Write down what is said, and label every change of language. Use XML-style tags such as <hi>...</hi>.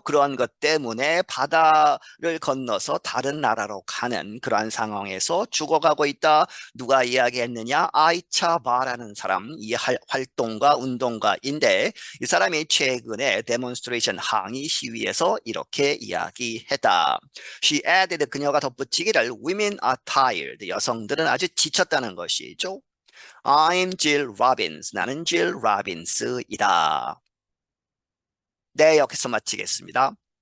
<ko>그러한 것 때문에 바다를 건너서 다른 나라로 가는 그러한 상황에서 죽어가고 있다. 누가 이야기했느냐? 아이차바라는 사람 이 활동가 운동가인데 이 사람이 최근에 데몬스트레이션 항의 시위에서 이렇게 이야기했다.</ko> <en>She added</en> <ko>그녀가 덧붙이기를</ko> <en>Women are tired.</en> <ko>여성들은 아주 지쳤다는 것이죠.</ko> <en>I'm Jill Robbins.</en> <ko>나는 Jill Robbins이다. 네, 여기서 마치겠습니다.</ko>